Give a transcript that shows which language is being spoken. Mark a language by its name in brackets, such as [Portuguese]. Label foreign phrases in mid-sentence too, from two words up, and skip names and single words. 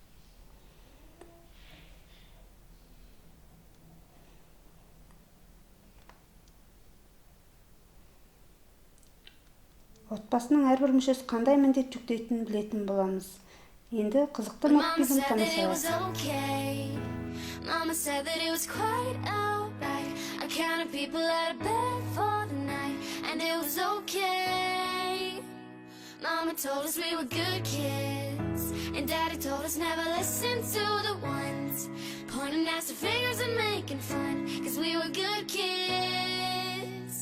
[Kazakh] Отбасының әрбір мүшесі қандай міндет жүктейтінін білетін боламыз. Енді қызықты мультфильм танысайық. [English] Mama said that it was quite alright. I counted people out of bed for the night, and it was okay. Mama told us we were good kids, and Daddy told us never listen to the ones pointing nasty fingers and making fun, 'cause we were good kids.